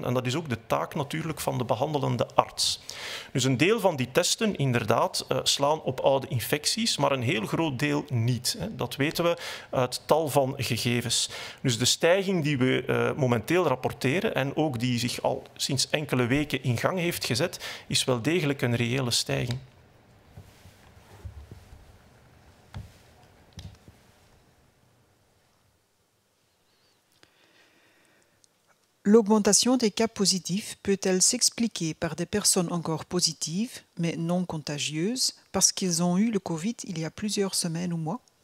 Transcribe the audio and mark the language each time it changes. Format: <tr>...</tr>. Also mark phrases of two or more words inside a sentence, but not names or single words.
<nl>En dat is ook de taak natuurlijk van de behandelende arts. Dus een deel van die testen inderdaad slaan op oude infecties, maar een heel groot deel niet. Dat weten we uit tal van gegevens. Dus de stijging die we momenteel rapporteren en ook die zich al sinds enkele weken in gang heeft gezet, is wel degelijk een reële stijging.</nl> <fr>L'augmentation des cas positifs peut-elle s'expliquer par des personnes encore positives, mais non contagieuses, parce qu'ils ont eu le Covid il y a plusieurs semaines ou mois?</fr>